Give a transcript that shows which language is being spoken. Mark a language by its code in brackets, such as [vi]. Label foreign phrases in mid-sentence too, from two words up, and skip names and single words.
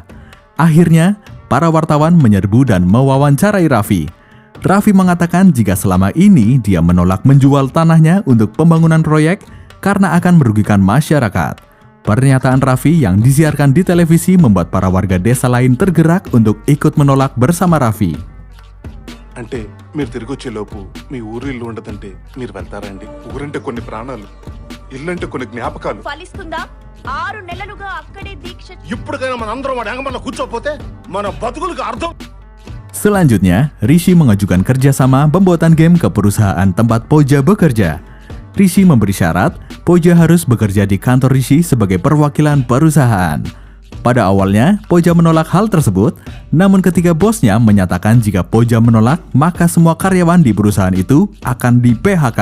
[id] Akhirnya, para wartawan menyerbu dan mewawancarai Raffi. Raffi mengatakan jika selama ini dia menolak menjual tanahnya untuk pembangunan proyek karena akan merugikan masyarakat. Pernyataan Raffi yang disiarkan di televisi membuat para warga desa lain tergerak untuk ikut menolak bersama Raffi. [te] అంటే మీరు తిరిగి వచ్చే లోపు మీ ఊరు ఇల్లు ఉండదంటే మీరు వెళ్తారండి? ఊరంటే కొన్ని ప్రాణాలు, ఇల్లంటే కొన్ని జ్ఞాపకాలు. ఫలిస్తుందా? 6 నెలలుగా అక్కడే దీక్ష. ఇప్పటికైనా మన అందరం వాడి అంగంలో కూర్చోపోతే మన బతుకులకు అర్థం. [id] Selanjutnya, Rishi mengajukan kerjasama pembuatan game ke perusahaan tempat Pooja bekerja. Rishi memberi syarat, Pooja harus bekerja di kantor Rishi sebagai perwakilan perusahaan. Pada awalnya, Pooja menolak hal tersebut, namun ketika bosnya menyatakan jika Pooja menolak, maka semua karyawan di perusahaan itu akan di-PHK.